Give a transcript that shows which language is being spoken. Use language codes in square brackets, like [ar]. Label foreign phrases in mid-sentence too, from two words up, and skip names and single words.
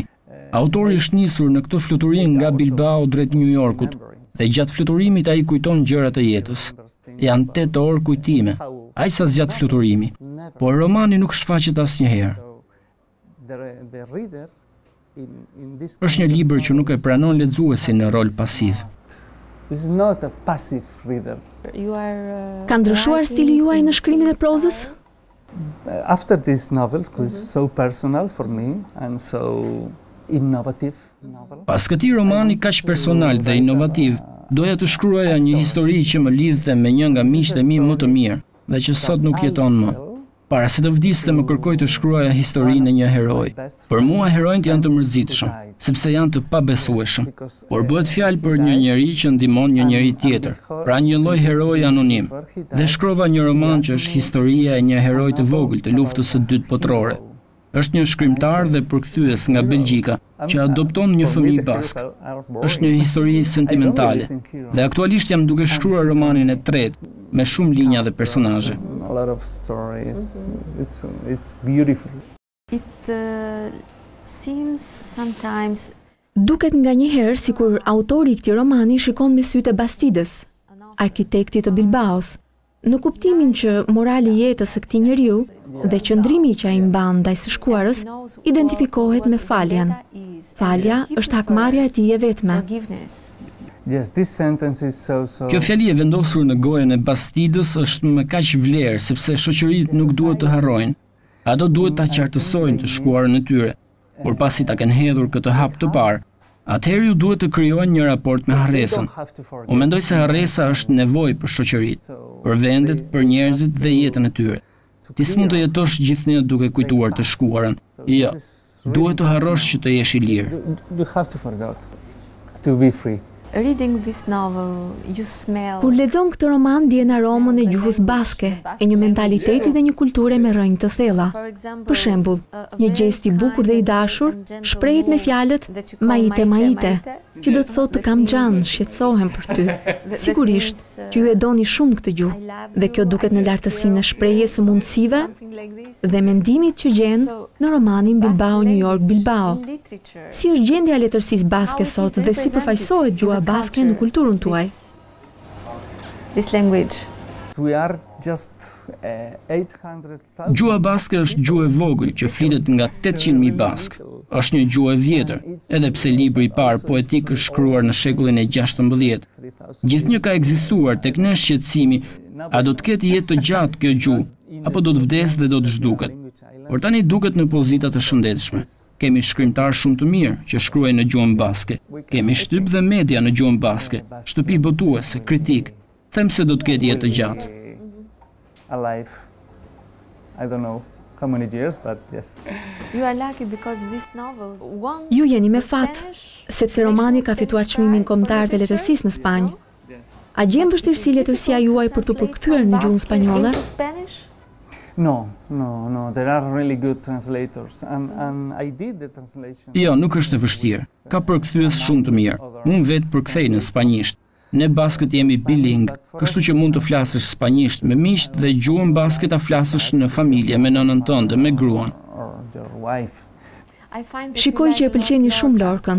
[sq] Autori është nisur në këtë fluturim nga Bilbao drejt New Yorkut, dhe gjatë fluturimit ai kujton gjëra të jetës. Janë 8 orë kujtime, aq sa zgjat fluturimi, por romani nuk shfaqet asnjëherë. Është një libër që nuk e pranon lexuesin në rol pasiv. [en] This is not a passive reader. You are [sq] Ka ndryshuar stili juaj në shkrimin e prozës? [en] After this novel, which is so personal for me and so innovative novel. [sq] Pas këtij romani kaq personal dhe inovativ, doja të shkruaja një histori që më lidhte me një nga miqtë e mi më të mirë dhe që sot nuk jeton më. Para se të vdiste më kërkoj të shkruaja historinë e një heroi. Për mua heronjt janë të mërzitshëm, sepse janë të pabesueshëm, por bëhet fjalë për një njeri që ndihmon një njeri tjetër, pra një lloj heroi anonim. Dhe shkrova një roman që është historia e një heroi të vogël të luftës së dytë botërore. Është një shkrimtar dhe përkthyes nga Belgjika që adopton një fëmijë bask. Është një histori sentimentale dhe aktualisht jam duke shkruar romanin e tretë me shumë linja dhe personazhe. [en] A lot of stories. It's beautiful. It seems sometimes [sq] Duket nga një herë sikur autori i këtij romani shikon me sytë e Bastidës, arkitektit të Bilbaos, në kuptimin që morali i jetës së këtij njeriu dhe qëndrimi që ai mban ndaj së shkuarës identifikohet me faljen. Falja është hakmarrja e tij e vetme. [en] forgiveness. Yes, this sentence is so [sq] Kjo fjali e vendosur në gojën e Bastidës është me kaq vlerë sepse shoqëritë nuk duhet të harrojnë. Ato duhet ta qartësojnë të shkuarën e tyre, por pasi ta kenë hedhur këtë hap të parë, atëherë ju duhet të krijojnë një raport me harresën. Unë mendoj se harresa është nevojë për shoqëritë, për vendet, për njerëzit dhe jetën e tyre. Ti s'mund të jetosh gjithnjë duke kujtuar të shkuarën. Jo, duhet të harrosh që të jesh i lirë. [en] You have to forget to be free. Reading this novel, you smell [sq] Kur lexon këtë roman, ndjen aromën e gjuhës baske, e një mentaliteti dhe një kulture me rrënjë të thella. Për shembull, një gest i bukur dhe i dashur shprehet me fjalët [eu] maite maite, [sq] që do të thotë të kam xhan, shqetësohem për ty. Sigurisht që ju e doni shumë këtë gjuhë, dhe kjo duket në lartësinë e shprehjes së mundësive dhe mendimit që gjen në romanin Bilbao New York Bilbao. Si është gjendja e letërsisë baske sot dhe si përfaqësohet gjuha baske në kulturën tuaj? [en] this language. We are just 800,000. [sq] Gjuha baske është gjuhë e vogël që flitet nga 800.000 bask. Është një gjuhë e vjetër, edhe pse libri i parë poetik është shkruar në shekullin e 16. Gjithnjë ka ekzistuar tek ne shqetësimi, a do të ketë jetë të gjatë kjo gjuhë, apo do të vdes dhe do të zhduket. Por tani duket në pozita të shëndetshme. Kemi shkrimtarë shumë të mirë që shkruajnë në gjuhën baske. Kemi shtyp dhe media në gjuhën baske, shtëpi botuese, kritik. Them se do të ketë jetë të gjatë. [en] Alive. I don't know how many years, but yes. You are lucky because this novel won [sq] Ju jeni me fat, Spanish sepse romani ka fituar çmimin kombëtar të letërsisë në Spanjë. A gjen vështirësi letërsia juaj për të përkthyer në gjuhën spanjolle? [en] into Spanish? No. There are really good translators, and I did the translation. [sq] Jo, nuk është e vështirë. Ka përkthyes shumë të mirë. Unë vetë përkthej në spanjisht. Ne baskët jemi biling, kështu që mund të flasësh spanjisht me miqt dhe gjuhën baske ta flasësh në familje me nënën tënde, me gruan. [en] Or your wife. [sq] Shikoj që e pëlqeni shumë Lorkën.